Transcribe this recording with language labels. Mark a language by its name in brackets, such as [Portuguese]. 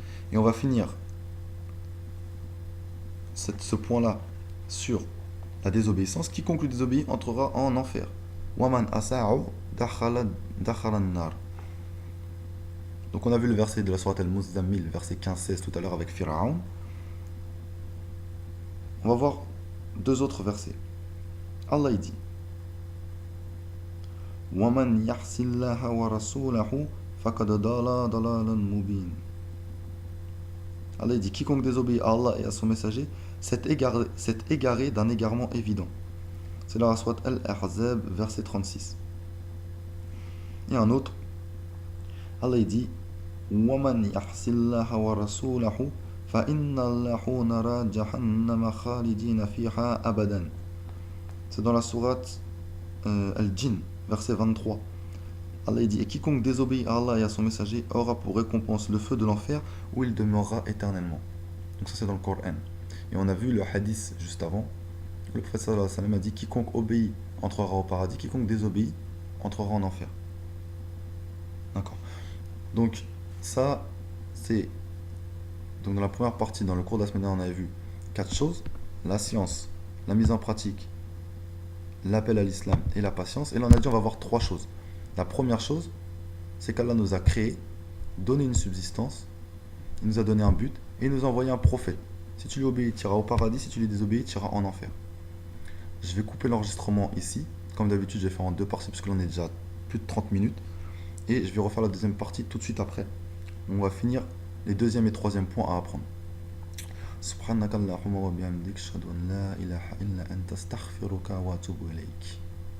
[French] Et on va finir ce point-là sur la désobéissance. Quiconque lui désobéit entrera en enfer. [Arabic] Waman asa'u dakhala an-nar. [French] Donc on a vu le verset de la sourate Al-Muzzammil, verset 15-16 tout à l'heure avec Pharaon. On va voir deux autres versets. Allah dit [Arabic] وَمَنْ يَعْصِ اللَّهَ وَرَسُولَهُ فَقَدْ ضَلَّ ضَلَالًا مُبِينًا. [French] Allah dit quiconque désobéit à Allah et à son messager s'est égaré d'un égarement évident. C'est dans la sourate Al-Ahzab, verset 36. Et un autre, Allah dit [Arabic] وَمَنْ يَعْصِ اللَّهَ وَرَسُولَهُ فَإِنَّ اللَّهُ نَارَ جَهَنَّمَ خَالِدِينَ فِيهَا أَبَدًا. [French] C'est dans la sourate Al-Jinn, verset 23. Allah dit, et quiconque désobéit à Allah et à son messager aura pour récompense le feu de l'enfer où il demeurera éternellement. Donc ça c'est dans le Coran. Et on a vu le hadith juste avant. Le prophète [Arabic] sallallahu alayhi wa sallam [French] a dit, quiconque obéit entrera au paradis, quiconque désobéit entrera en enfer. D'accord. Donc ça c'est... Donc dans la première partie, dans le cours de la semaine dernière, on avait vu quatre choses. La science, la mise en pratique, l'appel à l'islam et la patience. Et là on a dit on va voir trois choses. La première chose, c'est qu'Allah nous a créés, donné une subsistance, il nous a donné un but et il nous a envoyé un prophète. Si tu lui obéis, tu iras au paradis, si tu lui désobéis, tu iras en enfer. Je vais couper l'enregistrement ici. Comme d'habitude, je vais faire en deux parties parce que l'on est déjà plus de 30 minutes. Et je vais refaire la deuxième partie tout de suite après. On va finir les deuxième et troisième points à apprendre. [Arabic] سبحانك اللهم وبحمدك أشهد أن لا إله إلا أنت أستغفرك وأتوب إليك